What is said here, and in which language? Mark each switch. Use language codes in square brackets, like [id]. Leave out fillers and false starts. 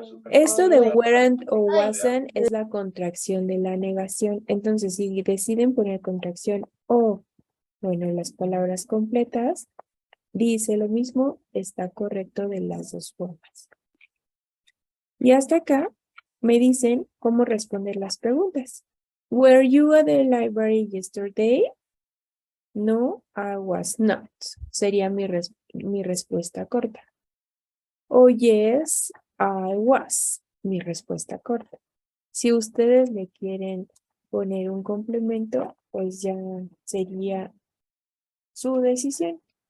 [es] Esto de weren't o wasn't es la contracción de la negación. Entonces, si deciden poner contracción o, bueno, las palabras completas, dice lo mismo, está correcto de las dos formas. Y hasta acá me dicen cómo responder las preguntas. [en] Were you at the library yesterday? No, I was not. [es] Sería mi respuesta corta. O [en] yes, I was. [es] Mi respuesta corta. Si ustedes le quieren poner un complemento, pues ya sería su decisión.